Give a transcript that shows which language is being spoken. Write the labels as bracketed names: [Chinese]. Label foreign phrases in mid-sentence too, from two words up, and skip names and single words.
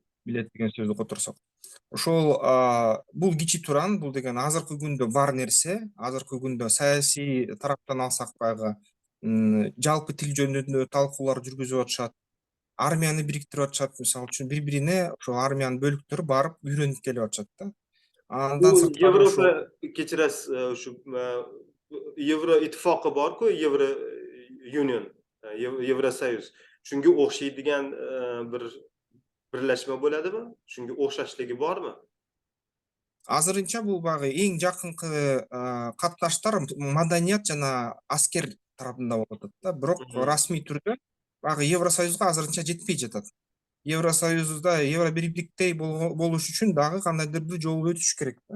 [Kyrgyz] билет деген сөздү которсок. Ошол бул Кичи Туран, бул деген азыркы күндө бар нерсе. Азыркы күндө саясий тараптан алсак баягы жалпы тил жөнүндө талкуулар жүргүзүп атышат. Армияны бириктирип атышат, мисалы үчүн бири-бирине ошол армиянын бөлүктөрү барып үйрөнүп келип атышат да. Андан [Uzbek] Bu [Kyrgyz] сырткары ошол [Uzbek] Yevropa kechirasiz, shu Yevro ittifoqi bor-ku, [English] Yevro Union, [Uzbek] Yevrosoyuz. Shunga o'xshaydigan bir birlashma bo'ladimi? Shunga o'xshashligi bormi? [Kyrgyz] азырынча бул баягы эң жакынкы катнаштар маданият жана аскер тарабында болуп атат да. Бирок Мгм. расмий түрдө баягы Евросоюзга азырынча жетпей жатат. Евросоюзда евро биримдиктей болуш үчүн дагы кандайдыр бир жол өтүш керек да.